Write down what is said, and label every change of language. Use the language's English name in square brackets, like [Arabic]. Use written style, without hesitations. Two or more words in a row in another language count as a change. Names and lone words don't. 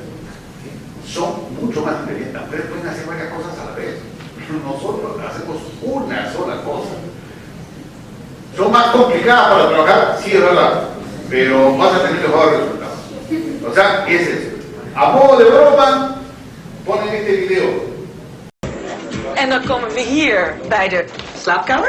[Spanish] Son mucho más inteligentes. Las mujeres pueden hacer varias cosas a la vez. Nosotros hacemos una sola cosa. Son más complicadas para trabajar, sí, es verdad, pero vas a tener mejores resultados. O sea, es eso. A modo de broma, ponen este video. [Dutch] En dan komen we hier bij de slaapkamer.